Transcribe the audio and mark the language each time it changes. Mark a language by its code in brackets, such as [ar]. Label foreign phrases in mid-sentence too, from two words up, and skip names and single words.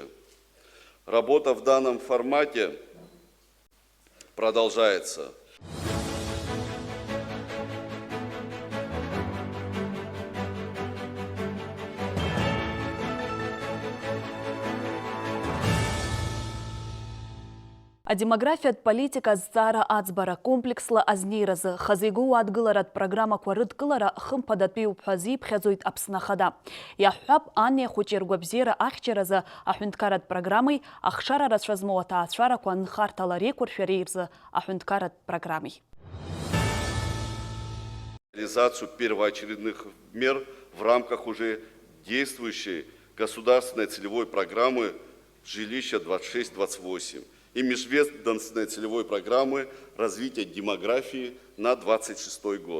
[ru] Работа в данном формате продолжается. [ab] А демографият политика зҵаара аӡбара комплексла азнеиразы хазигоу адгыларатә программақәа рыдкылара хымԥадатәи уԥҳәазы иԥхьаӡоит Аԥсны Ахада. Иаҳҳәап, ани ахәыҷи ргәабзиара ахьчаразы аҳәынҭқарратә программеи ахшара рацәа змоу аҭаацәарақәа нхарҭала реиқәыршәареи рзы аҳәынҭқарратә программеи. [ru] Реализацию первоочередных мер в рамках уже действующей государственной целевой программы «Жилище 26-28» и межведомственной целевой программы развития демографии на 2026 год.